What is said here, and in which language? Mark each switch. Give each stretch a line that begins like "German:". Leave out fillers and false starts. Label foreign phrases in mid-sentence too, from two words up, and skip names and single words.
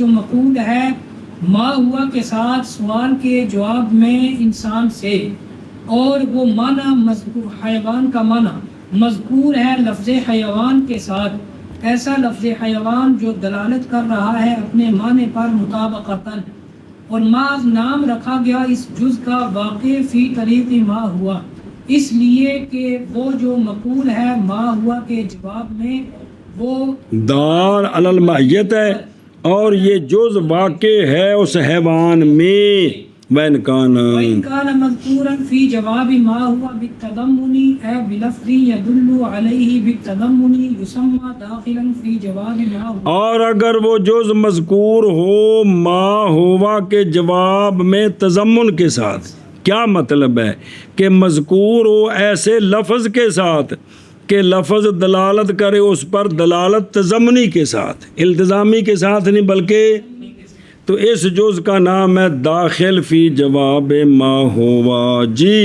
Urdu: مقول ہے
Arabic: ما ہوا
Urdu: کے ساتھ سوال کے جواب میں انسان سے، اور وہ معنی مذکور حیوان کا معنی مذکور ہے لفظ حیوان کے ساتھ، ایسا لفظ حیوان جو دلالت کر رہا ہے اپنے معنی پر مطابقتاً، اور محض نام رکھا گیا اس جز کا
Arabic: واقع فی طریق ما ہوا،
Urdu: اس لیے کہ وہ جو مقول ہے
Arabic: ما ہوا
Urdu: کے جواب میں وہ
Arabic: دال علی الماہیت
Urdu: ہے، اور یہ جز واقع ہے اس حیوان میں،
Arabic: وَإِنْ كَانَ وَإِنْ كَانَ مَذْكُورًا فِي جَوَابِ مَا هُوَ بِالتَّضَمُّنِ أَوْ بِلَفْظٍ يَدُلُّ عَلَيْهِ بِالتَّضَمُّنِ يُسَمَّى دَاخِلًا فِي جَوَابِ مَا هُوَ.
Urdu: اور اگر وہ جز مذکور ہو
Arabic: ما ہوا
Urdu: کے جواب میں تضمن کے ساتھ، کیا مطلب ہے کہ مذکور ہو ایسے لفظ کے ساتھ کہ لفظ دلالت کرے اس پر دلالت تضمنی کے ساتھ، التزامی کے ساتھ نہیں بلکہ، تو اس جز کا نام ہے
Arabic: داخل فی جواب ما ہوا
Urdu: جی۔